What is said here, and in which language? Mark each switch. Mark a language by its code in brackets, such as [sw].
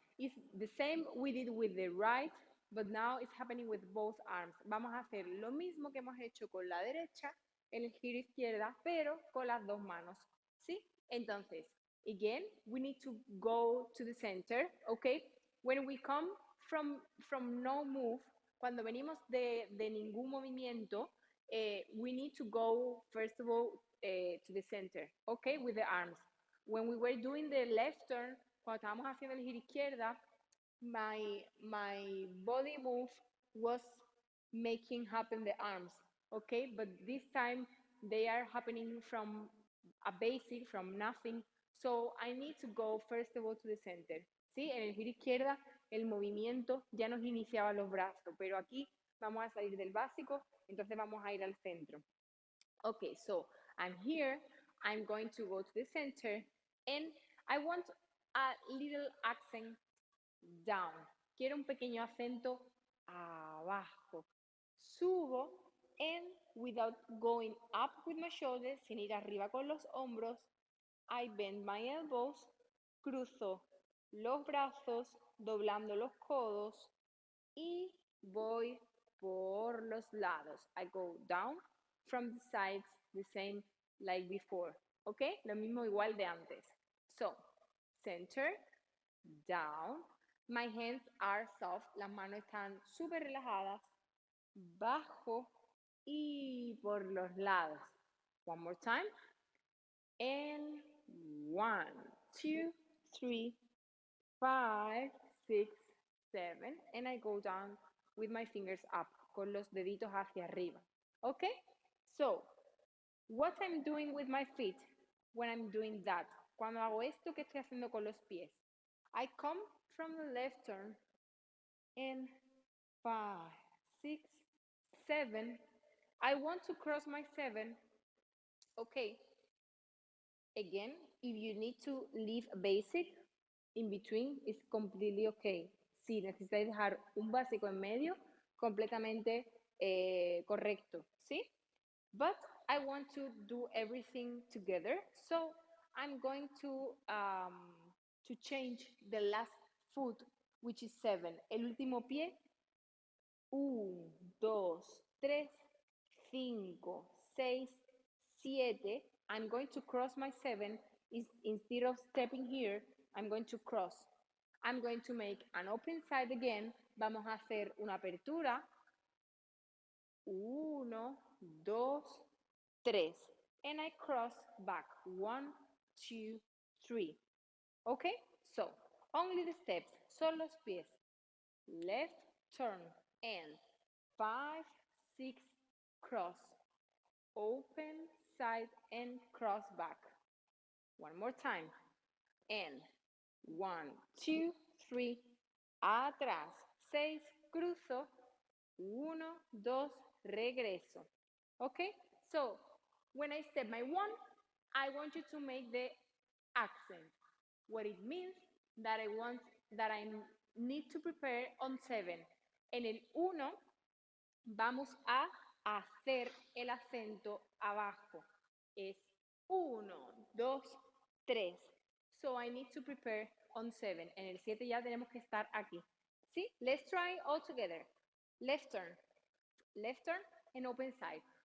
[en] It's the same we did with the right, but now it's happening with both arms. [es] Vamos a hacer lo mismo que hemos hecho con la derecha en el giro izquierda, pero con las dos manos. ¿Sí? [en] Entonces, again, we need to go to the center, okay? When we come from no move, [es] cuando venimos de ningún movimiento, [en] we need to go, first of all, to the center, okay, with the arms. When we were doing the left turn, [es] cuando estábamos haciendo el giro izquierda, [en] my body move was making happen the arms, okay? But this time they are happening from a basic, from nothing. So I need to go first of all to the center. [es] ¿Sí? En el giro izquierda el movimiento ya nos iniciaba los brazos, pero aquí vamos a salir del básico, entonces vamos a ir al centro. [en] Okay, so I'm here, I'm going to go to the center, and I want a little accent down. [es] Quiero un pequeño acento abajo. Subo, [en] and without going up with my shoulders, [es] sin ir arriba con los hombros, [en] I bend my elbows, [es] cruzo los brazos, doblando los codos y voy por los lados. [en] I go down from the sides, the same like before. [es] ¿Ok? Lo mismo igual de antes. [en] So, center, down. My hands are soft. [es] Las manos están súper relajadas. Bajo y por los lados. [en] One more time. And 1, 2, 3, 5, 6, 7. And I go down with my fingers up, [es] con los deditos hacia arriba. [en] Okay? So, what I'm doing with my feet when I'm doing that? [es] Cuando hago esto, ¿qué estoy haciendo con los pies? [en] I come from the left turn and 5, 6, 7. I want to cross my 7. Okay. Again, if you need to leave basic in between, it's completely okay. [es] Si necesitáis dejar un básico en medio, completamente correcto, ¿sí? [en] But I want to do everything together, so I'm going to change the last foot, which is 7. [es] El último pie, 1, 2, 3, 5, 6, 7. [en] I'm going to cross my 7. Instead of stepping here, I'm going to cross. I'm going to make an open side again. [es] Vamos a hacer una apertura. [en] 1, 2, 3. And I cross back. 1, 2, 3. Okay? So, only the steps. [es] Son los pies. [en] Left, turn, and 5, 6, cross. Open, side, and cross back. One more time. And 1, 2, 3. Atrás. [es] 6, cruzo. 1, 2, regreso. Okay? [en] So, when I step my 1, I want you to make the accent. What it means that I need to prepare on 7. [es] En el 1 vamos a hacer el acento abajo. [en] Es 1, 2, 3. So I need to prepare on 7. [es] En el 7 ya tenemos que estar aquí. [en] ¿Sí? Let's try all together. Left turn, and open side.